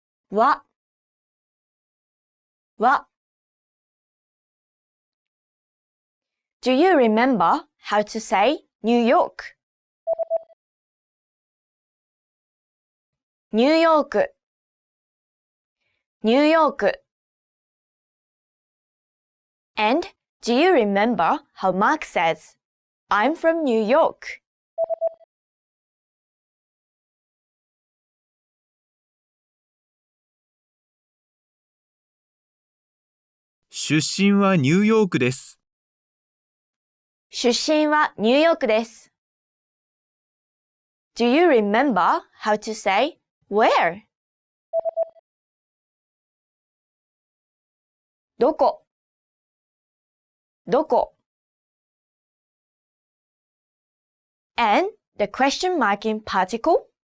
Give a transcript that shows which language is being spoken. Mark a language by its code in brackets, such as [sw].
[ja] は、は。 [en] Do you remember how to say New York? [ja] ニューヨーク、ニューヨーク。 [en] And do you remember how Mark says, I'm from New York? [ja] 出身はニューヨークです。出身はニューヨークです。 [en] Do you remember how to say where? [ja] どこ、どこ。 [en] And the question marking particle?